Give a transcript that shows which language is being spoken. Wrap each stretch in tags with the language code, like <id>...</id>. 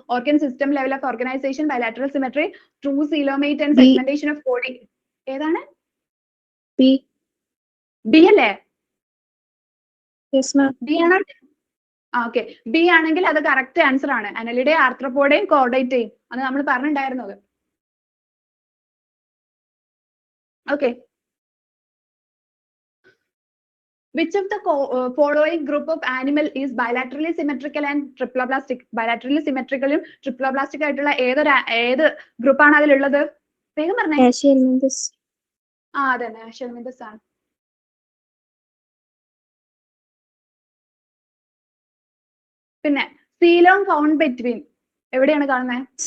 <en>Organ system, level of organisation, bilateral symmetry, true coelomate and segmentation of body.</en> <ml>ഏതാണ്? B അല്ലേ? B ആണോ? Okay, B ആണെങ്കിൽ അത് correct answer ആണ്. അനലിഡേ, ആർത്രോപോഡയും കോർഡേറ്റയും അത് നമ്മൾ പറഞ്ഞിട്ടുണ്ടായിരുന്നത്.</ml> <en>Okay, which of the following group of animal is bilaterally symmetrical and triploblastic?</en> <ml>bilaterally symmetrical ഉം triploblastic ആയിട്ടുള്ള ഏത് ഗ്രൂപ്പ് ആണ് അതിലുള്ളത്? വേഗം പറഞ്ഞേ. അതെ, അഷൽമിന്തസ് ആണ്. പിന്നെ സീലോം ഫൗണ്ട് ബിറ്റ്വീൻ എവിടെയാണ് കാണുന്നത്?</ml>